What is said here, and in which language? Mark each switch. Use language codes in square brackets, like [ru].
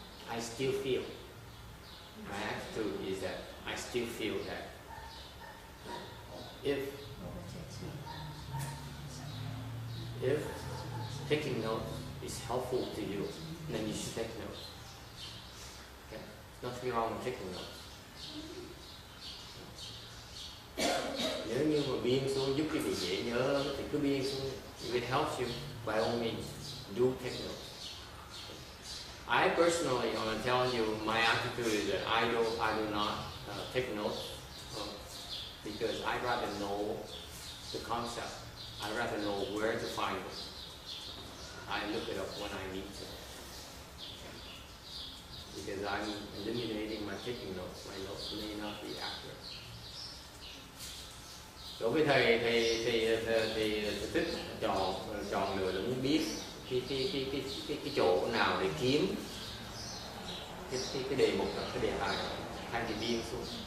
[en] I still feel, my attitude is that I still feel that if taking notes is helpful to you, then you should take notes. Okay? Nothing wrong with taking notes. [vi] Nếu như mà biên xuống giúp cái vị dễ nhớ thì cứ biên xuống. [en] If it helps you, by all means, do take notes. I personally, I'm telling you, my attitude is that I do not take notes because I'd rather know the concept. I'd rather know where to find it. I look it up when I need to. Because I'm eliminating my taking notes. My notes may not be accurate. [vi] Đối với thầy thì thích chọn lựa là muốn biết cái chỗ nào để kiếm cái đề mục, cái đề tài thay vì biên xuống.